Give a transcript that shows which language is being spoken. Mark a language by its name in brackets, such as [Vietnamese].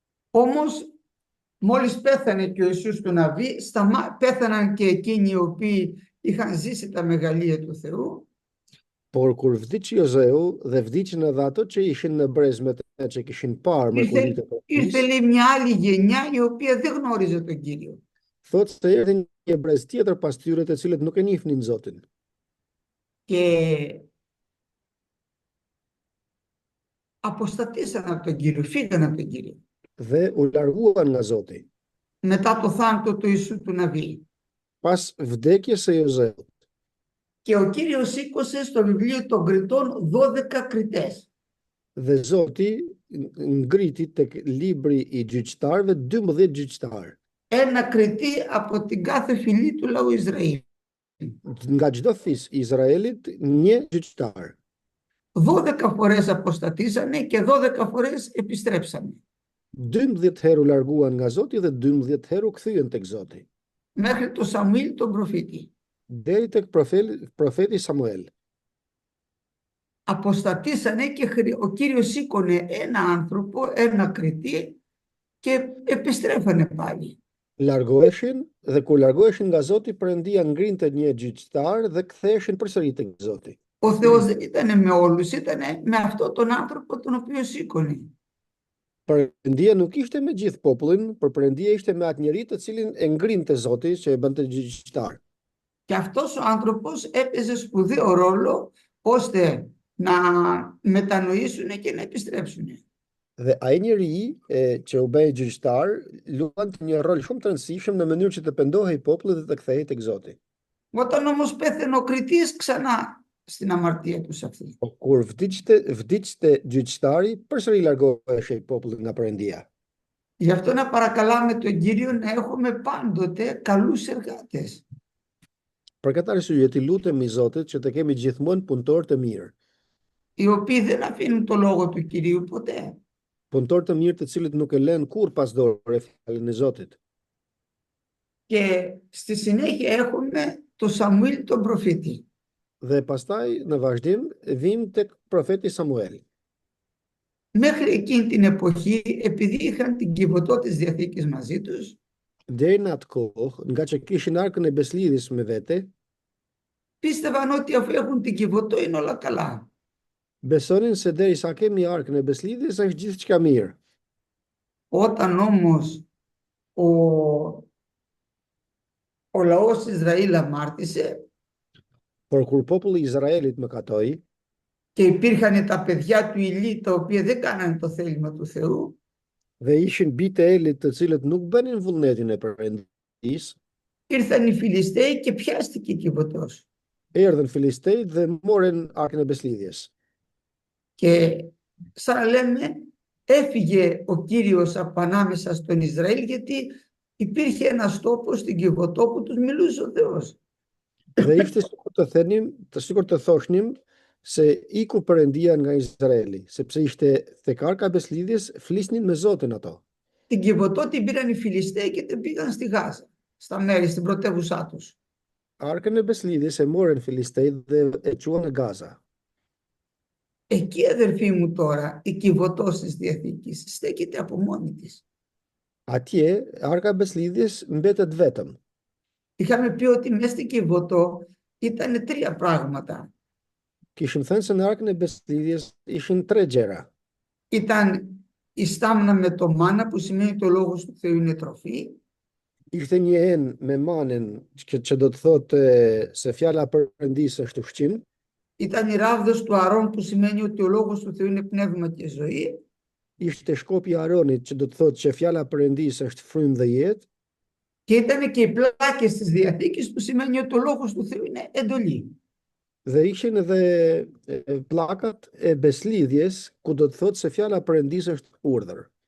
[Greek] Όμως, μόλις πέθανε και ο Ιησούς του Ναβί, πέθαναν και εκείνοι οι οποίοι είχαν ζήσει τα μεγαλεία του Θεού. [Albanian] Por kur vdiq Jozeu dhe vdiqën edhe ato që ishin në brezmet e që kishin parë me kulitë. [Greek] Ήρθε λέει μια άλλη γενιά η οποία δεν γνώριζε τον Κύριο. [Albanian] Thotë se erdhi një brez tjetër pas tyre të cilët nuk e njihnin Zotin. [Greek] και αποστατήσαν από τον Κύριο, φύγαν από τον Κύριο. [Albanian] dhe u larguan nga Zoti. [Greek] Μετά το θάνατο του Ιησού του Ναβί. [Albanian] Pas vdekjes së Jozeut. [Greek] Και ο Κύριος σήκωσε στο βιβλίο των κριτών 12 κριτές. [Albanian] Dhe Zoti ngriti tek libri i gjyqtarëve 12 gjyqtarë. [Greek] Ένα κριτή από την κάθε φυλή του λαού Ισραήλ. [Albanian] Nga çdo fis i Izraelit, një gjyqtar. [Greek] 12 φορές αποστατήσανε και 12 φορές επιστρέψανε. [Albanian] 12 herë u larguan nga Zoti dhe 12 herë u kthyen tek Zoti. [Greek] Μέχρι το Σαμουήλ τον προφήτη. [Albanian] Deri tek profeti Samuel. [Greek] Αποστατήσανε και ο Κύριος σήκωνε ένα άνθρωπο, ένα κριτή και επιστρέφανε πάλι. [Albanian] Largoheshin dhe kur largoheshin nga Zoti, Perëndia ngrinte një gjyqtar dhe ktheheshin përsëri tek Zoti. [Greek] Ο Θεός δεν ήταν με όλους, ήταν με αυτόν τον άνθρωπο τον οποίο σήκωνε. [Albanian] Perëndia nuk ishte me gjithë popullin, por Perëndia ishte me atë njerëz të cilin e ngrinte Zoti që e bënte gjyqtar. [Greek] Και αυτός ο άνθρωπος έπαιζε σπουδαίο ρόλο ώστε να μετανοήσουν και να επιστρέψουν. [Albanian] Dhe ai njeri që u bë gjyqtar luante një rol shumë të rëndësishëm në mënyrë që të pendohej populli dhe të kthehej tek Zoti. [Greek] Όταν όμως πέθανε ο κριτής, ξανά στην αμαρτία τους αυτή. [Albanian] Kur vdiqte gjyqtari, përsëri largohej populli nga Perëndia. [Greek] Γι' αυτό να παρακαλάμε τον Κύριο να έχουμε πάντοτε καλούς εργάτες. [Albanian] Për këtë arsye ti lutemi Zotit që të kemi gjithmonë punëtor të mirë. [Greek] Οι οποίοι δεν αφήνουν το λόγο του Κυρίου ποτέ. [Albanian] Punëtor të mirë të cilët nuk e lënë kurrë pas dore fjalën e Zotit. [Greek] Και στη συνέχεια έχουμε το Σαμουήλ τον προφήτη. [Albanian] Dhe pastaj në vazhdim vim tek profeti Samuel. [Greek] Μέχρι εκείνη την εποχή, επειδή είχαν την κυβωτό της Διαθήκης μαζί τους, [Albanian] Deri në atë kohë, nga që kishin arkën e beslidhjes me vete, [Greek] πίστευαν ότι αφού έχουν την κυβωτό είναι όλα καλά. [Albanian] besonin se derisa kemi arkën e beslidhjes është gjithçka mirë. [Greek] Όταν όμως ο λαός Ισραήλ αμάρτησε [Albanian] Por kur populli i Izraelit mëkatoi [Greek] και υπήρχαν τα παιδιά του Ηλί τα οποία δεν κάνανε το θέλημα του Θεού, [Albanian] dhe ishin bitë e Elit të cilët nuk bënin vullnetin e Perëndisë, [Greek] ήρθαν οι Φιλιστέοι και πιάστηκε η κυβωτός. [Albanian] erdhën filistejt dhe morën arkën e beslidhjes. [Greek] Και σαν να λέμε, έφυγε ο Κύριος από ανάμεσα στον Ισραήλ, γιατί υπήρχε ένας τόπος στην Κιβωτό που τους μιλούσε ο Θεός. [Albanian] Dhe ishte sikur të thoshnim se iku Perëndia nga Izraeli, sepse ishte tek arka e beslidhjes flisnin me Zotin ato. [Greek] Την Κιβωτό την πήραν οι Φιλιστέοι και την πήγαν στη Γάζα, στα μέρη, στην πρωτεύουσά τους. [Albanian] Arkën e beslidhjes e morën filistejt dhe e quan në Gaza. [Greek] Εκεί, αδερφοί μου, τώρα η Κιβωτός της Διαθήκης στέκεται από μόνη της. [Albanian] Atje, arka e beslidhjes mbetet vetëm. [Greek] Είχαμε πει ότι μέσα στην Κιβωτό ήταν τρία πράγματα. [Albanian] Kishim thënë se në arkën e beslidhjes ishin 3 gjëra. [Greek] Ήταν η στάμνα με το μάνα, που σημαίνει το λόγος του Θεού είναι τροφή. [Albanian] Ishte një enë me manen që do të thotë se fjala e Perëndisë është ushqim. [Greek] Ήταν η ράβδος του Αρών, που σημαίνει ότι ο λόγος του Θεού είναι πνεύμα και ζωή. [Albanian] Ishte shkopi i Aronit që do të thotë që fjala e Perëndisë është frymë dhe jetë. [Greek] Και ήταν και οι πλάκες της Διαθήκης, που σημαίνει ότι ο λόγος του Θεού είναι εντολή. [Albanian] Dhe ishin edhe pllakat e beslidhjes ku do të thotë se fjala e Perëndisë është urdhër.